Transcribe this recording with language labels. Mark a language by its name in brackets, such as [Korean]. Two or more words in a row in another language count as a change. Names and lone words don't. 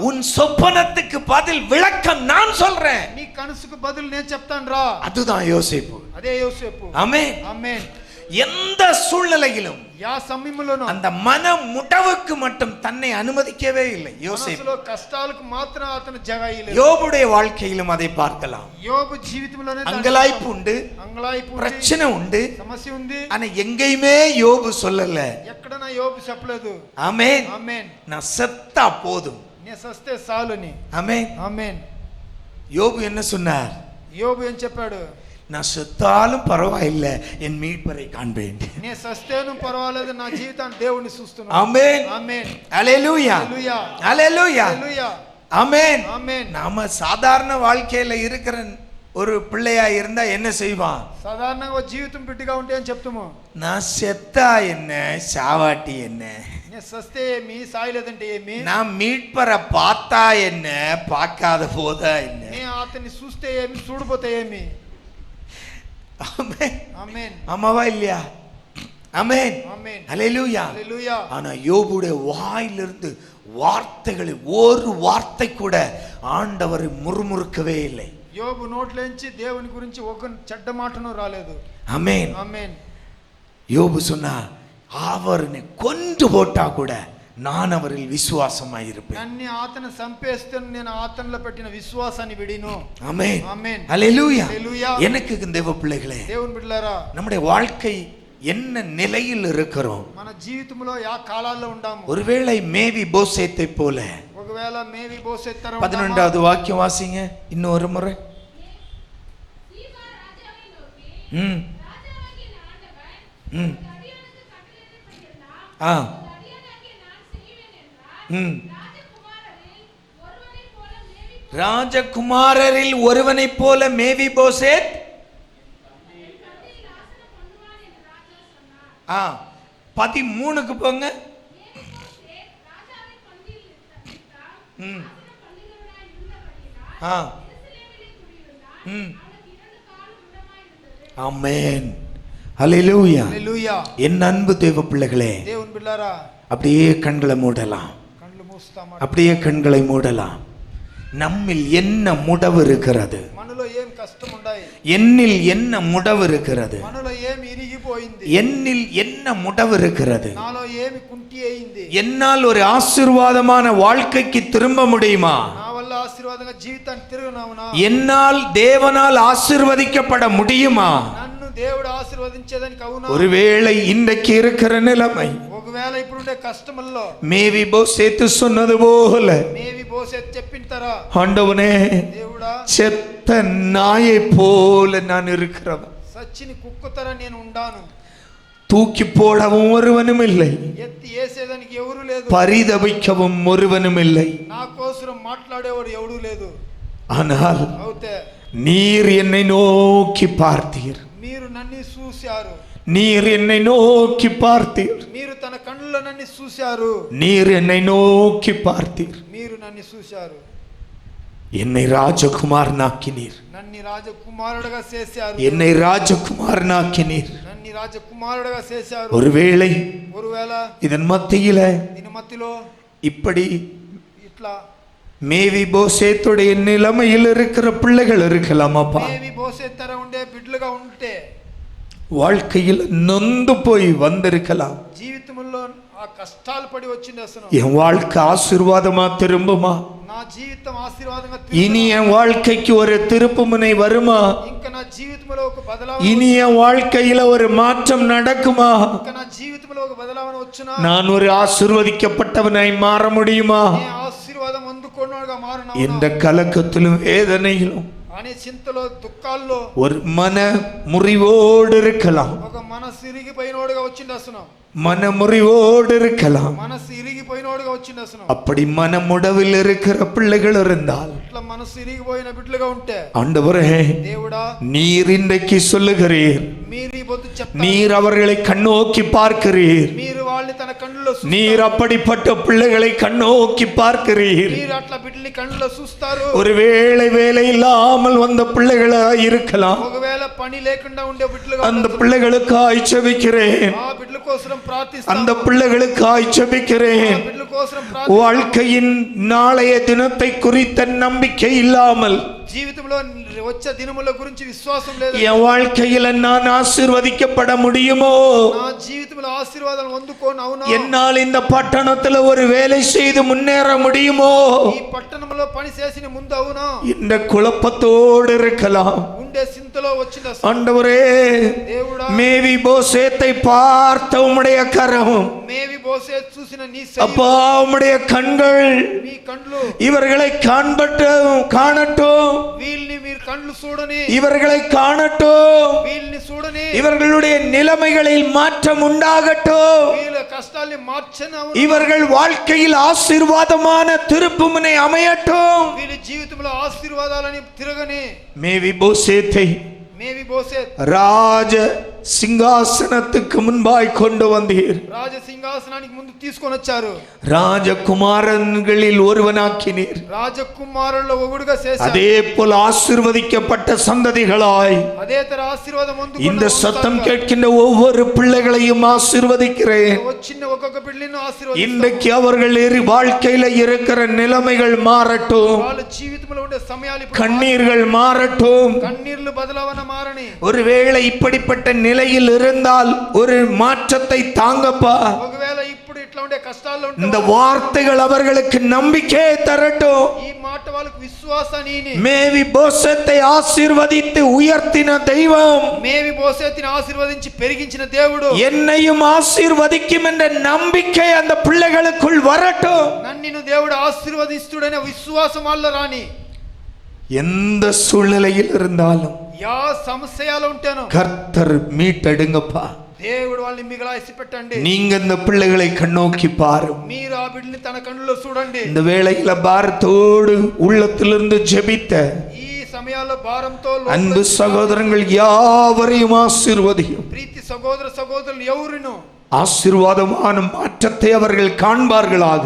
[Tamil] உன் சொப்பனத்துக்கு பதில் விளக்கம் நான் சொல்றேன். [Telugu] నీ కనసుకు బదులు నేను చెప్తాను రా. [Tamil] அதுதான் யோசேப்பு. [Telugu] అదే యోసేపు. [Tamil] ஆமென். [Telugu] ఆమేన్. [Tamil] எந்த சூழ்நிலையிலும் [Telugu] యా సమయములోను [Tamil] அந்த மன முடவுக்கு மட்டும் தன்னை அனுமதிக்கவே இல்லை யோசேப்பு. [Telugu] మనసులో కష్టాలకు మాత్రం అతను జగయలేదు. [Tamil] யோபுடைய வாழ்க்கையிலும் அதை பார்க்கலாம். [Telugu] యోబు జీవితంలోనే [Tamil] அங்கலாய்ப்பு உண்டு, [Telugu] అంగలాయిపు ఉంది, [Tamil] பிரச்சனை உண்டு. [Telugu] సమస్య ఉంది. [Tamil] ஆனா எங்கேயுமே யோபு சொல்லல, [Telugu] ఎక్కడ నా యోబు చెప్పలేదు. [Tamil] ஆமென், [Telugu] ఆమేన్. [Tamil] நான் செத்தா போதும். [Telugu] నేను సస్తే చాలుని. [Tamil] ஆமென். [Telugu] ఆమేన్. [Tamil] யோபு என்ன சொன்னார்? [Telugu] యోబు ఏం చెప్పాడు? [Tamil] நான் செத்தாலும் பரவாயில்லை, என் மீட்பரை காண்பேன். [Telugu] నేను సస్తేను పర్వాలేదు, నా జీవితాన్ని దేవుని చూస్తున్నాను. [Tamil] ஆமென். [Telugu] ఆమేన్. [Tamil] அல்லேலூயா. [Telugu] హల్లెలూయా. [Tamil] அல்லேலூயா. [Telugu] హల్లెలూయా. [Tamil] ஆமென். [Telugu] ఆమేన్. [Tamil] நாம சாதாரண வாழ்க்கையில இருக்கிற ஒரு பிள்ளையா இருந்தா என்ன செய்வான்? [Telugu] సాధారణంగా జీవితం బిడ్డగా ఉంటే అని చెప్తాము. [Tamil] நான் செத்தா என்ன, சாவாட்டி என்ன, [Telugu] నేను సస్తే ఏమి, సాయలేదంటే ఏమి, [Tamil] நான் மீட்பரை பார்த்தா என்ன, பார்க்காத போதா என்ன. [Telugu] నేను అతన్ని చూస్తే ఏమి, చూడపోతే ఏమి. [Tamil] ஆமென். [Telugu] ఆమేన్. [Tamil] ஆமாவா இல்லையா? ஆமென். [Telugu] ఆమేన్. [Tamil] அல்லேலூயா. [Telugu] హల్లెలూయా. [Tamil] ஆனா யோபுடைய வாயிலிருந்து வார்த்தைகள் ஒரு வார்த்தை கூட ஆண்டவர் முறுமுறுக்கவே இல்லை. [Telugu] యోబు నోట్లోంచి దేవుని గురించి ఒక చెడ్డ మాటను రాలేదు. [Tamil] ஆமென். [Telugu] ఆమేన్. [Tamil] யோபு சொன்னா, அவரை கொன்று போட்டா கூட நான் அவரில் விசுவாசமாயிருப்பேன். [Telugu] నన్ను అతను చంపేస్తే నేను అతనిలో పెట్టిన విశ్వాసాన్ని విడిను. [Tamil] ஆமென். [Telugu] ఆమేన్. [Tamil] அல்லேலூயா. [Telugu] హల్లెలూయా. [Tamil] எனக்கு தேவ பிள்ளைகளே, [Telugu] దేవుని బిడ్డలారా, [Tamil] நம்முடைய வாழ்க்கை என்ன நிலையில் இருக்கிறோம்? [Telugu] మన జీవితంలో యా కాలాల్లో ఉండాము. [Tamil] ஒருவேளை மேவி போசேத்தை போல. [Telugu] ఒకవేళ మేవి బోసెత్తరం [Tamil] 11வது வாக்கியம் வாசிங்க இன்னொரு முறை. ம் ம் ஆ ம் ராஜகுமாரரில் ஒருவனைப் போல மேவிபோசேத் 13க்கு போங்க. ஆமென். ஹல்லேலூயா. [Telugu] హల్లెలూయా. [Tamil] என் அன்பு தேவ பிள்ளைகளே, [Telugu] దేవుని బిడ్డలారా, [Tamil] அப்படியே கண்களை மூடலாம். [Telugu] కళ్ళు మూస్తామా? [Tamil] அப்படியே கண்களை மூடலாம். நம்மில் என்ன முடவு இருக்கிறது? [Telugu] మనలో ఏం కష్టం ఉన్నాయి? [Tamil] என்னில் என்ன முடவு இருக்கிறது? [Telugu] మనలో ఏమి ఇరిగిపోయింది? [Tamil] என்னில் என்ன முடவு இருக்கிறது? [Telugu] నాలో ఏమి కుంటి అయింది? [Tamil] என்னால் ஒரு ஆசீர்வாதமான வாழ்க்கைக்கு திரும்ப முடியுமா? [Telugu] నా వల్ల ఆశీర్వాదంగా జీవితాన్ని తిరుగునావునా? [Tamil] என்னால் தேவனால் ஆசீர்வதிக்கப்பட முடியுமா? [Telugu] నన్ను దేవుడు ఆశీర్వదించేదానికి అవునా? [Tamil] ஒருவேளை இன்றைக்கு இருக்கிற நிலைமை [Telugu] ఒకవేళ ఇప్పుడుండే కష్టముల్లో [Tamil] மேவிபோசேத்து சொன்னது போல, [Telugu] మేవి బోసెత్ చెప్పింటారా, [Tamil] ஆண்டவனே [Telugu] దేవుడా [Tamil] செத்த நாயை போல நான் இருக்கிறவன், [Telugu] సచ్చిని కుక్కతర నేను ఉండాను, [Tamil] தூக்கி போடவும் ஒருவனும் இல்லை, [Telugu] ఎత్తి వేసేదానికి ఎవరు లేదు, [Tamil] பரிதபிக்கவும் ஒருவனும் இல்லை. [Telugu] నా కోసం మాట్లాడేవాడు ఎవడూ లేదు. [Tamil] ஆனால் [Telugu] అవుతే [Tamil] நீர் என்னை நோக்கி பார்த்தீர், [Telugu] మీరు నన్ను చూశారు, [Tamil] நீர் என்னை நோக்கி பார்த்தீர், [Telugu] మీరు తన కళ్ళలో నన్ను చూశారు, [Tamil] நீர் என்னை நோக்கி பார்த்தீர், [Telugu] మీరు నన్ను చూశారు, [Tamil] என்னை ராஜகுமாரனாக்கினீர், [Telugu] నన్ను రాజకుమారుడుగా చేశారు, [Tamil] என்னை ராஜகுமாரனாக்கினீர். [Telugu] నన్ను రాజకుమారుడుగా చేశారు. [Tamil] ஒருவேளை [Telugu] ఒకవేళ [Tamil] இதன் மத்தியில [Telugu] దీని మధ్యలో [Tamil] இப்படி [Telugu] ఇట్లా [Tamil] மேவிபோசேத்துடைய நிலைமையில் இருக்கிற பிள்ளைகள் இருக்கலாம். அப்பா, [Telugu] మేవి బోసెత్తర ఉండే బిడ్డలుగా ఉంటే [Tamil] வாழ்க்கையில் நொந்து போய் வந்திருக்கலாம். [Telugu] జీవితంలో ఆ కష్టాలు పడి వచ్చింది. అసలు [Tamil] என் வாழ்க்கை ஆசீர்வாதமா திரும்புமா? [Telugu] నా జీవితం ఆశీర్వాదంగా [Tamil] இனி என் வாழ்க்கைக்கு ஒரு திருப்புமுனை வருமா? [Telugu] ఇంకా నా జీవితంలో ఒక బదలావణ, [Tamil] இனி என் வாழ்க்கையில ஒரு மாற்றம் நடக்குமா? [Telugu] ఇంకా నా జీవితంలో ఒక బదలావణ వచ్చునా, [Tamil] நான் ஒரு ஆசீர்வதிக்கப்பட்டவனாய் மாற முடியுமா? [Telugu] నే ఆశీర్వాదం అందుకున్నోడుగా మారునా [Tamil] எந்த கலக்கத்திலும் வேதனையிலும் [Telugu] అనే చింతలో దుఃఖాల్లో [Tamil] ஒரு மன முறிவோடு இருக்கலாம், [Telugu] ఒక మనసు ఇరిగిపోయినోడుగా వచ్చింది. అసలు [Tamil] மன முறிவோடு இருக்கலாம். [Telugu] మనసు ఇరిగిపోయినోడుగా వచ్చింది. అసలు [Tamil] அப்படி மனமுடவில் இருக்கிற பிள்ளைகள் இருந்தால், [Telugu] ఇట్లా మనసు ఇరిగిపోయిన బిడ్డలుగా ఉంటే, [Tamil] ஆண்டவரே [Telugu] దేవుడా [Tamil] நீர் இன்றைக்கு சொல்லுகிறீர், [Telugu] మీరు ఈ బొద్దు చెప్తారు, [Tamil] நீர் அவர்களை கண்ணோக்கி பார்க்கிறீர், [Telugu] మీరు వాళ్ళని తన కళ్ళలో చూస్తారు, [Tamil] நீர் அப்படிப்பட்ட பிள்ளைகளை கண்ணோக்கி பார்க்கிறீர். [Telugu] మీరు అట్లా బిడ్డని కళ్ళలో చూస్తారు. [Tamil] ஒருவேளை வேலை இல்லாமல் வந்த பிள்ளைகளா இருக்கலாம், [Telugu] ఒకవేళ పని లేకుండా ఉండే బిడ్డలుగా [Tamil] அந்த பிள்ளைகளுக்காய் ஜெபிக்கிறேன், [Telugu] ఆ బిడ్డల కోసం ప్రార్థిస్తాను, [Tamil] அந்த பிள்ளைகளுக்காய் ஜெபிக்கிறேன். [Telugu] ఆ బిడ్డల కోసం ప్రార్థిస్తాను. [Tamil] வாழ்க்கையின் நாளைய தினத்தை குறித்த நம்பிக்கை இல்லாமல், [Telugu] జీవితంలో వచ్చే దినముల గురించి విశ్వాసం లేదు, [Tamil] என் வாழ்க்கையில நான் ஆசீர்வதிக்கப்பட முடியுமோ? [Telugu] నా జీవితంలో ఆశీర్వాదాలు అందుకోను అవునా, [Tamil] என்னால் இந்த பட்டணத்துல ஒரு வேலை செய்து முன்னேற முடியுமோ? [Telugu] ఈ పట్టణంలో పని చేసిన ముందు అవునా, [Tamil] இந்த కులపத்தோடு இருக்கலாம். [Telugu] ఉండే చింతలో వచ్చింది. అసలు [Tamil] ஆண்டவரே, [Telugu] దేవుడా [Tamil] மேவிபோசேத்தை பார்த்த உம்முடைய கரம், [Telugu] మేవి బోసే చూసిన నీ [Tamil] அப்பா உம்முடைய கண்கள் [Telugu] మీ కండ్లు [Tamil] இவர்களை காணட்டும், [Telugu] వీళ్ళని మీరు కండ్లు చూడని, [Tamil] இவர்களை காணட்டும், [Telugu] వీళ్ళని చూడని, [Tamil] இவர்களுடைய நிலைமைகளில் மாற்றம் உண்டாகட்டும், [Telugu] వీళ్ళ కష్టాల్ని మార్చని అవును, [Tamil] இவர்கள் வாழ்க்கையில் ஆசீர்வாதமான திருப்புமுனை அமையட்டும். [Telugu] వీళ్ళ జీవితంలో ఆశీర్వాదాలని తిరగని. [Tamil] மேவிபோசேத்தை [Telugu] మేవి బోసే [Tamil] ராஜ சிங்காசனத்துக்கு முன்பாய் கொண்டு வந்தீர், [Telugu] రాజ సింహాసనానికి ముందు తీసుకొని వచ్చారు, [Tamil] ராஜகுமாரன்களில் ஒருவனாக்கினீர். [Telugu] రాజకుమారుల్లో ఒకడుగా చేశారు. [Tamil] அதே போல் ஆசீர்வதிக்கப்பட்ட சந்ததிகளாய் [Telugu] అదే తర ఆశీర్వాదం [Tamil] இந்த சத்தம் கேட்கின்ற ஒவ்வொரு பிள்ளைகளையும் ஆசீர்வதிக்கிறேன். [Telugu] వచ్చిన ఒక్కొక్క బిడ్డలను ఆశీర్వదిస్తాను. [Tamil] இன்றைக்கு அவர்கள் வாழ்க்கையில இருக்கிற நிலைமைகள் மாறட்டும், [Telugu] వాళ్ళ జీవితంలో ఉండే సమయాలు ఇప్పుడు [Tamil] கண்ணீர்கள் மாறட்டும். [Telugu] కన్నీళ్లు బదలవన మారని. [Tamil] ஒருவேளை இப்படிப்பட்ட நிலையில் இருந்தால் ஒரு மாற்றத்தை தாங்கப்பா. [Telugu] ఒకవేళ ఇప్పుడు ఇట్లా ఉండే కష్టాల్లో ఉంటే [Tamil] இந்த வார்த்தைகள் அவர்களுக்கு நம்பிக்கையை தரட்டும். [Telugu] ఈ మాట వాళ్ళకు విశ్వాసాన్ని, [Tamil] மேவிபோசேத்தை ஆசீர்வதித்து உயர்த்தின தெய்வம் [Telugu] మేవి బోసేతిని ఆశీర్వదించి పెరిగించిన దేవుడు [Tamil] என்னையும் ஆசீர்வதிக்கும் என்ற நம்பிக்கை அந்த பிள்ளைகளுக்குள் வரட்டும். [Telugu] నన్ను దేవుడు ఆశీర్వదిస్తుడనే విశ్వాసం వాళ్ళ రాని. [Tamil] எந்த சூழ்நிலையில் இருந்தாலும் [Telugu] యా సమస్యలు ఉంటాను [Tamil] கர்த்தர் மீட்டெடுங்கப்பா. [Telugu] దేవుడు వాళ్ళని మిగలాసి పెట్టండి. [Tamil] நீங்க இந்த பிள்ளைகளை கண்ணோக்கி பாரும். [Telugu] మీరు ఆ బిడ్డని తన కన్నుల్లో చూడండి. [Tamil] இந்த வேளையில பாரத்தோடு உள்ளத்திலிருந்து ஜெபித்த [Telugu] ఈ సమయాల్లో భారంతో [Tamil] அன்பு சகோதரங்கள் யாவரையும் ஆசீர்வதியும். [Telugu] ప్రీతి సహోదర సహోదరులు ఎవరును [Tamil] ஆசீர்வாதமான மாற்றத்தை அவர்கள் காண்பார்களாக.